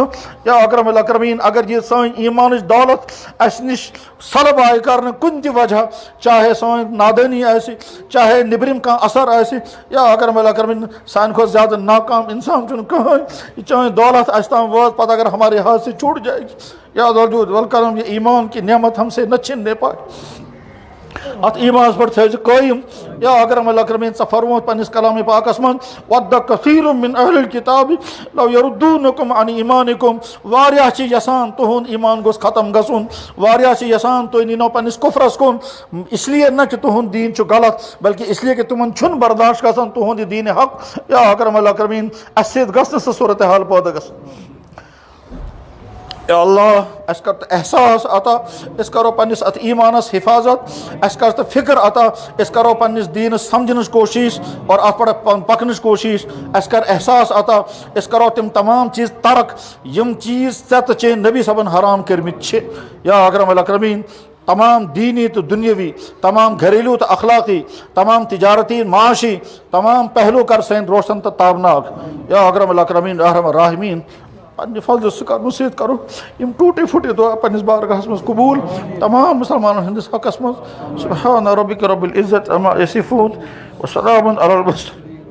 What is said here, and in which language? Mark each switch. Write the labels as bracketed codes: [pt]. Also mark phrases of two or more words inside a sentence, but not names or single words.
[ar] یا اکرم الاکرمین [ks] اگر یہ سٲنۍ ایمانٕچ دولت اسہِ نِش سلب آیہِ کرنہٕ کُنہِ تہِ وجہ، چاہے سٲنۍ نادٲنی آسہِ، چاہے نیبرِم کانٛہہ اثر آسہِ، [ar] یا اکرم الاکرمین [ks] سانہِ کھۄتہٕ زیادٕ ناکام انسان چھُنہٕ کٕہٕنۍ۔ یہ چٲنۍ دولت اسہِ تام وٲژ پتہٕ [ur] اگر ہمارے ہاتھ سے چھوٹ جائے گی، [ar] یا ذا الجود والکرم [ur] یہ ایمان کی نعمت ہم سے نہ چھننے پائے۔ [ks] ات ایمان پر تھٲیزِ قٲیِم [ar] یا اکرم الاکرمین [ks] ژٕ فرمووُتھ پننِس کلامِ پاکس منٛز [ar] وَدَّ کثیٖرٌ مِن اہلِ الکِتابِ لو یردوٗنکُم عن ایٖمانکُم [ks] واریاہ چھِ یژھان تُہُنٛد ایمان گوٚژھ ختم گژھُن واریاہ چھِ یژھان تُہۍ نیٖنو پننِس کُفرس کُن [ur] اس لیے نہ کہ [ks] تُہُنٛد دیٖن چھُ غلط [ur] بلکہ اس لیے کہ [ks] تِمن چھُنہٕ برداشت گژھان تُہُنٛد یہِ دیٖنِ حق [ar] یا اکرم الاکرمیٖن [ks] اسہِ سۭتۍ گژھِ نہٕ سُہ صوٗرتحال پٲدٕ گژھٕنۍ [ar] یا اللہ [ks] اَسہِ کر تہٕ احساس عطا أسۍ کرو پننِس اتھ ایٖمانس حفاظت اَسہِ کر تہٕ فکر عطا أسۍ کرو پننِس دیٖنس سمجھنٕچ کوٗشش اور اتھ پٮ۪ٹھ پکنٕچ کوٗشش اَسہِ کر احساس عطا أسۍ کرو تِم تمام چیٖز ترک یِم چیٖز ژےٚ تہٕ چٲنۍ نبی صٲبن حرام کٔرمٕتۍ چھِ [ar] یا اکرم الاکرمیٖن [ks] تمام دینی تو دنیاوی تمام گھریلو تو اخلاقی تمام تجارتی معاشی تمام پہلو کر سین روشن تو تابناک [ar] یا اکرم الاکرمین ارحم الراحمین [ks] پنہ فضل سکرم سۭتۍ کرو یم [ur] ٹوٹے پھٹے [ks] دعا پننس بارگاہس مز قبول تمام مسلمانن ہندس حقس مز [ar] سبحان ربک رب العزت عما یصفون وسلام علی المرسلین